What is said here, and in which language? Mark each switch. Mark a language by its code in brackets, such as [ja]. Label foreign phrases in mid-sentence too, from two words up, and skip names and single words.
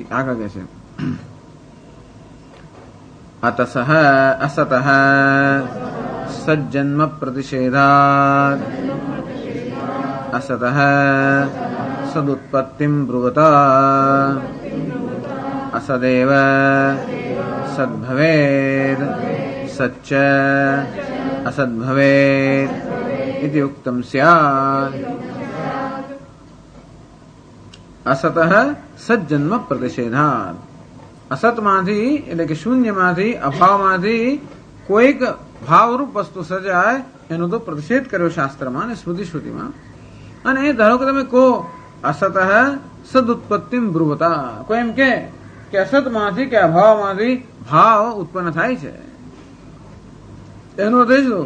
[gu] આગળ કહે છે [sa] अतसः असतः सज्जन्म प्रतिषेधात असतः सदुत्पत्तिम ब्रुवता असदेव सद्भवेद सच्च असद्भवेद इति उक्तम स्यात्. असतः सज्जन्म प्रतिषेधात. [gu] અસતમાંથી એટલે કે શૂન્યમાંથી અભાવમાંથી કોઈક ભાવરૂપ વસ્તુ સર્જાય એનો તો પ્રતિષેધ કર્યો શાસ્ત્રમાં અને શ્રુતિમાં. અને ધારો કે તમે કહો [sa] असतः सदुत्पत्तिम ब्रुवता, [gu] કોઈ એમ કે અસતમાંથી કે અભાવમાંથી ભાવ ઉત્પન્ન થાય છે, એનો અર્થ શું?